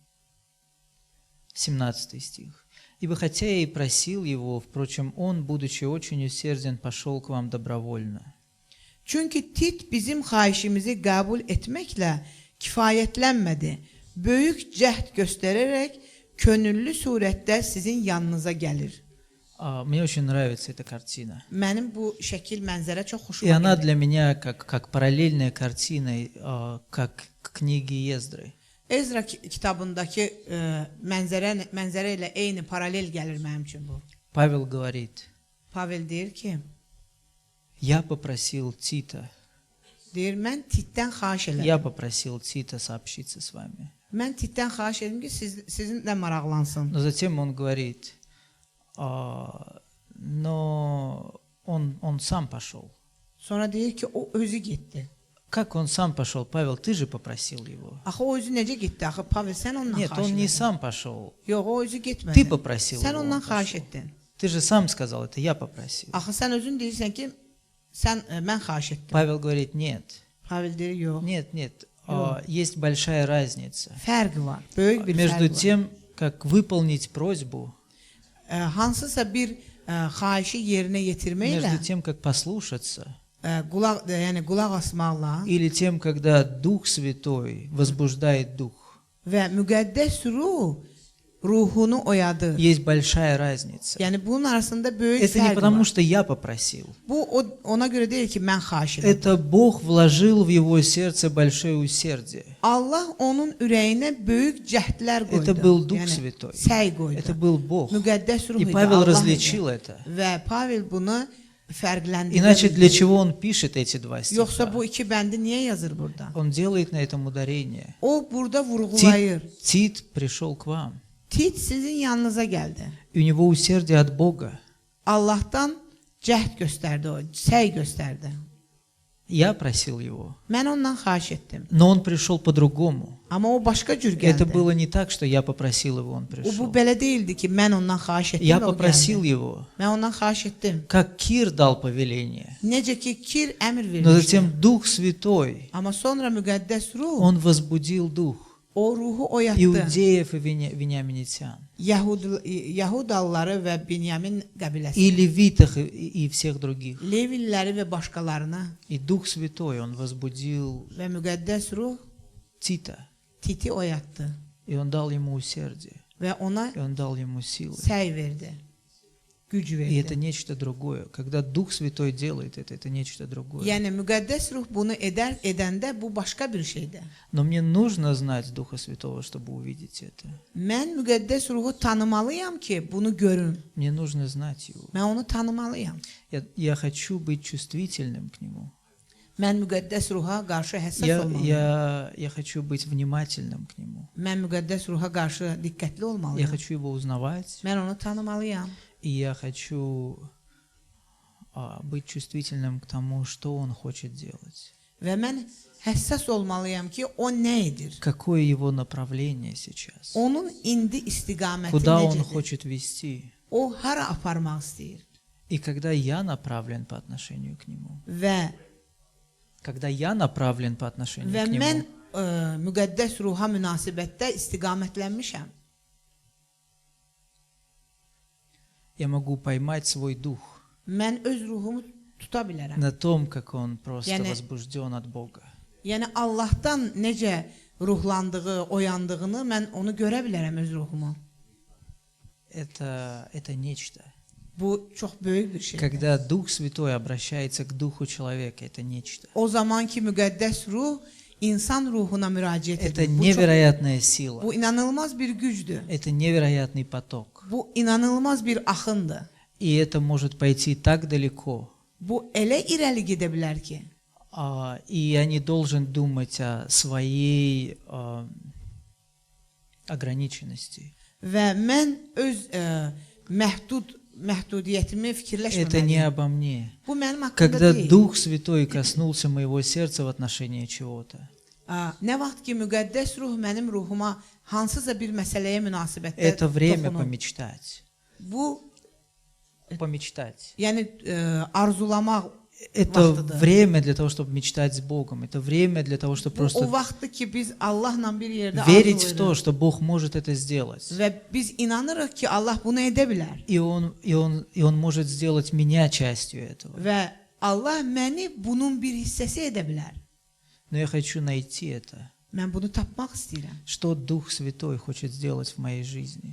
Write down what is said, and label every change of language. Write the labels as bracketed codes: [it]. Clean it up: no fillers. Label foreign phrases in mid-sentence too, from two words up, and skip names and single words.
[ru] 17 стих. Ибо хотя я и просил его, впрочем, он, будучи очень усерден, пошел к вам добровольно. [az] Çünki Tit bizim xahişimizi qəbul etməklə kifayətlənmədi. Böyük cəhd göstərərək könüllü surətdə sizin yanınıza gəlir. [ru] Мне очень нравится эта картина. [az] Mənim bu şəkil mənzərə çox [ru] И [az] xoşuma [ru] она [az] gəlir. [ru] для меня как параллельная картина, как к книге Ездры. [az] Ezra kitabındakı mənzərə ilə eyni paralel gəlir mənim üçün bu. [ru] Павел говорит, [az] Pavel deyir ki, [ru] я попросил Тита, [az] mən Titdən xahiş elədim. [ru] я попросил Тита сообщиться с вами. [az] Mən Titdən xahiş edim ki, sizinlə maraqlansın. [ru] Но затем он говорит, но он сам пошел. [az] Sonra deyir ki, o özü getdi. [ru] Как он сам пошел? Павел, ты же pопросил его. [az] Axı o özü necə getdi? Axı Pavel sən ondan [ru] Нет, [az] xahiş [ru] он не [az] etdin. [ru] сам пошел. [az] Yox, o özü getmədi. [ru] Ты попросил [az] Sən [ru] его, [az] ondan [ru] он [az] xahiş [ru] пошел. [az] etdin. [ru] Ты же сам сказал, это я pопросил. [az] Axı sən özün deyirsən ki, mən xahiş etdim. [ru] Павел говорит, нет, [az] Pavel deyir, yox. [ru] нет, есть большая разница [az] Fərqi var. Böyük bir [ru] между [az] fərq var. [ru] тем, как выполнить просьбу, [az] Hansısa bir xahişi yerinə yetirməklə, [ru] между тем, как послушаться, [az] qulaq asmaqla [ru] или тем, когда Дух Святой возбуждает Дух. [az] və müqəddəs ruhunu oyadır. [ru] Есть большая разница. [az] Yəni bunun arasında böyük [ru] Это не [az] fərq [ru] потому, [az] var. [ru] что я pопросил. [az] Bu ona görə deyil ki, mən xahiş edirəm. [ru] Это Бог вложил в его сердце большое усердие. [az] Allah onun ürəyinə böyük cəhdlər qoydu. [ru] Это был Дух Святой. [az] Səy qoydu. [ru] Это был Бог. [az] Müqəddəs ruh [ru] И [az] idi. [ru] Павел [az] Allah [ru] различил [az] idi. [ru] это. [az] Və Pavel bunu fərqləndirdi. [ru] Иначе для чего он пишет эти два [az] Yoxsa [ru] стиха? [az] bu iki bəndi niyə yazır burada? [ru] Он делает на этом ударение. [az] O burada vurğulayır. [ru] Тит пришел к вам. [az] Tit sizin yanınıza gəldi. [ru] И у него усердие от Бога. [az] Allahdan cəhd göstərdi o, səy göstərdi. [ru] Я просил его. [az] Mən ondan xahiş etdim. [ru] Но он пришел по-другому. [az] Amma o başqa cür [ru] Это [az] gəldi. [ru] было не так, что я попросил его, он [az] O bu [ru] пришел. [az] belə değildi ki, mən ondan xahiş etdim [ru] Я [az] və o [ru] попросил [az] gəldi. [ru] его, [az] Mən ondan xahiş etdim. [ru] как Кир дал повеление. [az] Necə ki, Kir əmr [ru] Но [az] vermişdi. [ru] затем Дух Святой, [az] Amma sonra müqəddəs ruh [ru] он возбудил дух [az] o ruhu oyatdı. [ru] иудеев и вениаминитян, [az] Yahudalıları və Binyamin qəbiləsi, [ru] и левитах, и всех других. [az] Levilləri və başqalarına [ru] И Дух Святой, он возбудил [az] və müqəddəs ruh [ru] Тита, [az] Titi oyatdı [ru] и он дал ему усердие, [az] və ona [ru] и он дал ему силы. [az] səy verdi, güc [ru] И это [az] verdi. [ru] нечто другое. Когда Дух Святой делает это нечто другое. [az] Yəni müqəddəs ruh bunu edəndə bu başqa bir şeydir. [ru] Но мне нужно знать Духа Святого, чтобы увидеть это. [az] Mən müqəddəs ruhu tanımalıyam ki, bunu görüm. [ru] Мне нужно знать Его. [az] Mən onu tanımalıyam. [ru] Я хочу быть чувствительным к Нему. [az] Mən müqəddəs ruha qarşı həssas olmalıyam. [ru] Я хочу быть внимательным к Нему. [az] Mən müqəddəs ruha qarşı diqqətli [ru] Я [az] olmalıyam. [ru] хочу Его uзнавать. [az] Mən onu tanımalıyam. [ru] И я хочу быть чувствительным к тому, что Он хочет делать. [az] Və mən həssas olmalıyam ki, o nə edir? [ru] Какое Его направление сейчас? [az] Onun indi istiqaməti [ru] Куда Он [az] necədir? [ru] хочет вести? [az] O hara aparmaq istəyir? [ru] И когда я направлен по отношению к Нему, [az] Və [ru] когда я направлен по отношению [az] və [ru] к [az] mən [ru] Нему, [az] müqəddəs ruha münasibətdə istiqamətlənmişəm. [ru] я могу поймать свой дух [az] Mən öz ruhumu tuta bilərəm. [ru] на том, как он просто [az] Yani- [ru] возбужден от Бога. [az] Yəni Allahdan necə ruhlandığı, oyandığını mən onu görə bilərəm öz ruhumu. [ru] Это nечто. [az] Bu çox böyük bir şeydir. [ru] Когда Дух Святой обращается к Духу человека, это nечто. [az] O zaman ki müqəddəs ruh insan ruhuna müraciət [ru] Это [az] edir. [ru] невероятная сила. [az] Bu inanılmaz bir gücdür. [ru] Это невероятный поток. [az] Bu inanılmaz bir axındır. [ru] И это может пойти так далеко. [az] Bu elə irəli gedə bilər ki, [ru] И я не должен думать о своей ограниченности. [az] və mən öz məhdudiyyətimi [ru] Это не [az] fikirləşməməliyim. [ru] обо мне. [az] Bu mənim haqqımda [ru] Когда [az] deyil. [ru] Дух Святой коснулся моего сердца в отношении чего-то, [az] Nə vaxt ki müqəddəs ruh mənim ruhuma hansısa bir məsələyə münasibətdə [ru] это время [az] toxunur. [ru] помечтать. [az] Bu [ru] Помечтать. [az] yəni arzulamaq [ru] Это [az] vaxtıdır. [ru] время для того, чтобы мечтать с Богом. Это время для того, чтобы [az] Bu o [ru] просто [az] vaxtdır ki biz Allahla bir yerdə [ru] верить в то, [az] arzulayırıq [ru] что Бог может это сделать. [az] və biz inanırıq ki Allah bunu edə bilər [ru] И Он может сделать меня частью этого. [az] və Allah məni bunun bir hissəsi edə bilər. [ru] Но я хочу найти это. [az] Mən bunu tapmaq istəyirəm. [ru] Что Дух Святой хочет сделать в моей жизни.